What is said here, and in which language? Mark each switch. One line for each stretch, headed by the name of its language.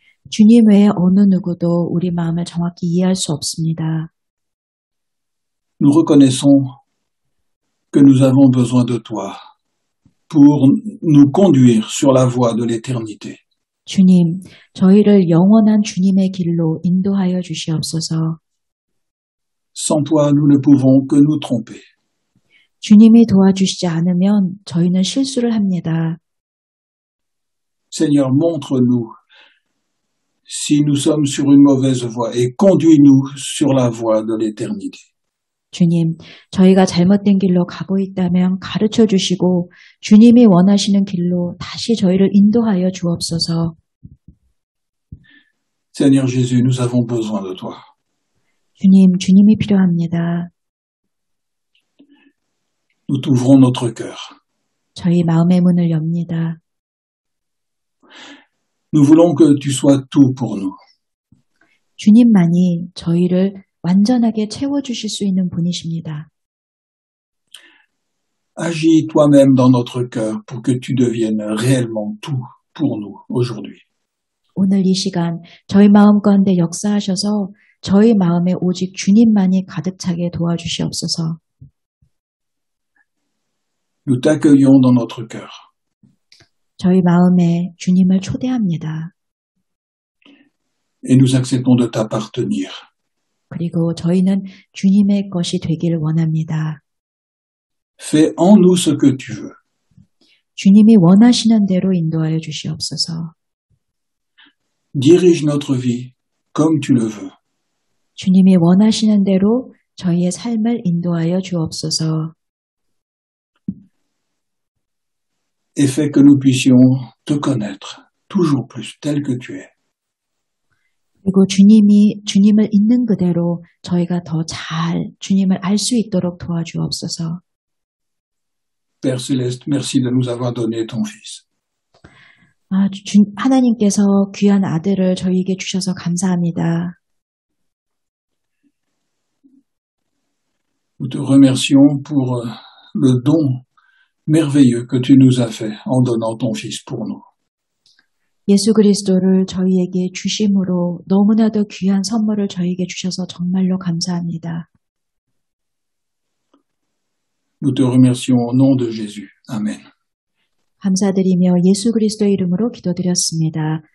Korean: 주님 외에 어느 누구도 우리 마음을 정확히 이해할 수 없습니다.
French: Nous reconnaissons que nous avons besoin de toi pour nous conduire sur la voie de l'éternité.
Korean: 주님, 저희를 영원한 주님의 길로 인도하여 주시옵소서.
French: Sans toi, nous ne pouvons que nous tromper.
Korean: 주님이 도와주시지 않으면 저희는 실수를 합니다.
French: Seigneur, montre-nous si nous sommes sur une mauvaise voie et conduis-nous sur la voie de l'éternité.
Korean: 주님, 저희가 잘못된 길로 가고 있다면 가르쳐 주시고 주님이 원하시는 길로 다시 저희를 인도하여 주옵소서.
French: Seigneur Jésus, nous avons besoin de toi.
Korean: 주님, 주님이 필요합니다.
French: Nous t'ouvrons notre cœur.
Korean: 저희 마음의 문을 엽니다.
French: Nous voulons que tu sois tout pour nous.
Korean: 주님만이 저희를 완전하게 채워주실 수 있는 분이십니다.
French: Agis toi-même dans notre cœur pour que tu deviennes réellement tout pour nous aujourd'hui.
Korean: 오늘 이 시간 저희 마음 가운데 역사하셔서 저희 마음에 오직 주님만이 가득 차게 도와주시옵소서.
French: Nous t'accueillons dans notre cœur.
Korean: 저희 마음에 주님을 초대합니다.
French: Et nous acceptons de t'appartenir.
Korean: 그리고 저희는 주님의 것이 되기를 원합니다.
French: Fais en nous ce que tu veux.
Korean: 주님이 원하시는 대로 인도하여 주시옵소서.
French: Dirige notre vie comme tu le veux.
Korean: 주님이 원하시는 대로 저희의 삶을 인도하여 주옵소서.
French: Et fais que nous puissions te connaître toujours plus tel que tu es.
Korean: 그리고 주님을 있는 그대로 저희가 더 잘 주님을 알 수 있도록 도와주옵소서.
French: Père Céleste, merci de nous avoir donné ton Fils.
Korean: 하나님께서 귀한 아들을 저희에게 주셔서 감사합니다.
French: Nous te remercions pour le don merveilleux que tu nous as fait en donnant ton Fils pour nous.
Korean: 예수 그리스도를 저희에게 주심으로 너무나도 귀한 선물을 저희에게 주셔서 정말로 감사합니다.
French: Nous te remercions au nom de Jésus. Amen.
Korean: 감사드리며 예수 그리스도의 이름으로 기도드렸습니다.